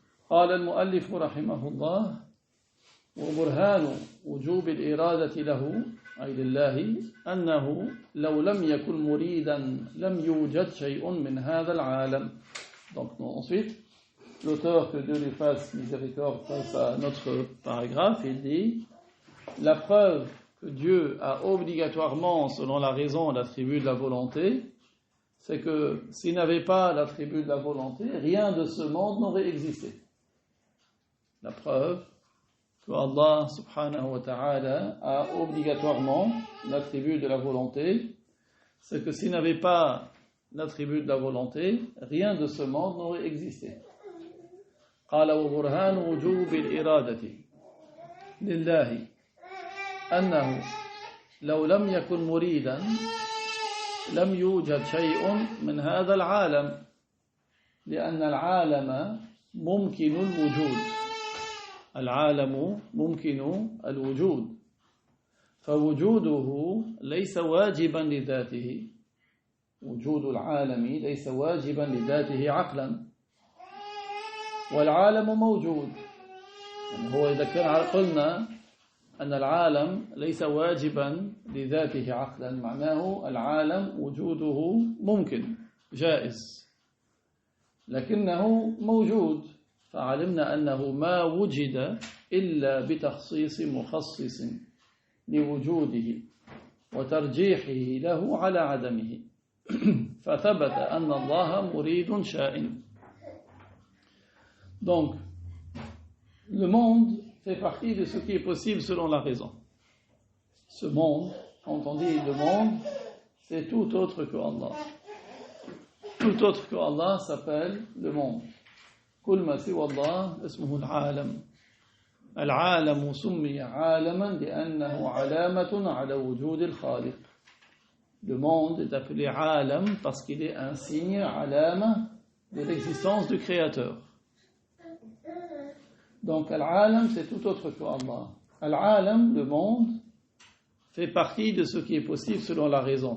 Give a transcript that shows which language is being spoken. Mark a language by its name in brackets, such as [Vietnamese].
[Arabic] قال المؤلف رحمه الله وبرهان وجوب الإرادة له أي لله أنه لو لم يكن مريدا لم يوجد شيء من هذا العالم. [French] Donc ensuite, l'auteur, que Dieu lui fasse miséricorde face à notre paragraphe, il dit la preuve que Dieu a obligatoirement, selon la raison, l'attribut de la volonté, c'est que s'il n'avait pas l'attribut de la volonté, rien de ce monde n'aurait existé. La preuve que Allah [Arabic] subhanahu wa ta'ala [French] a obligatoirement l'attribut de la volonté, c'est que s'il n'avait pas l'attribut de la volonté, rien de ce monde n'aurait existé. [Arabic] قال وبرهان وجوب الإرادة لله أنه لو لم يكن مريدا لم يوجد شيء من هذا العالم لأن العالم ممكن الوجود. العالم ممكن الوجود فوجوده ليس واجبا لذاته. وجود العالم ليس واجبا لذاته عقلا والعالم موجود. يعني هو إذا كان قلنا أن العالم ليس واجبا لذاته عقلا معناه العالم وجوده ممكن جائز لكنه موجود فعلمنا أنه ما وجد إلا بتخصيص مخصص لوجوده وترجيحه له على عدمه فثبت أن الله مريد شائن. [French] Donc, le monde fait partie de ce qui est possible selon la raison. Ce monde, quand on dit le monde, c'est tout autre que Allah. Tout autre que Allah s'appelle le monde. [Arabic] كل ما سوى الله اسمه العالم. العالم سمي عالما لأنه علامة على وجود الخالق. [French] Le monde est appelé عالم parce qu'il est un signe, alama, de l'existence du Créateur. Donc, Al-Alam, c'est tout autre que Allah. Al-Alam, le monde, fait partie de ce qui est possible selon la raison.